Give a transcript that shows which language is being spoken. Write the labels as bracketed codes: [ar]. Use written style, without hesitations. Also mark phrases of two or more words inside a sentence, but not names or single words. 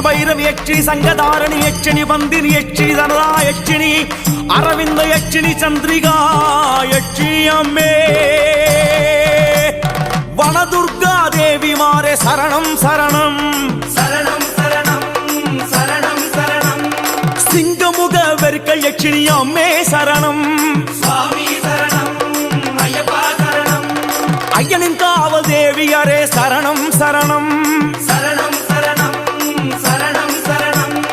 [ta] பைரவி யக்ஷிணி சங்கதாரணி யக்ஷிணி பந்தினி யக்ஷிணி தனதா யக்ஷிணி அரவிந்த யக்ஷிணி சந்திரிகா யக்ஷிணி அம்மே வனதுர்கா தேவி மாரே சரணம் சரணம் சரணம் சரணம் சரணம் சரணம் சிங்கமுக வெறுக்கல் யக்ஷிணி அம்மே சரணம் சுவாமி சரணம் ஐயப்பா சரணம் ஐயனின் காவல் தேவியரே சரணம் சரணம் சரணம் சரணம் சரணம் சரணம்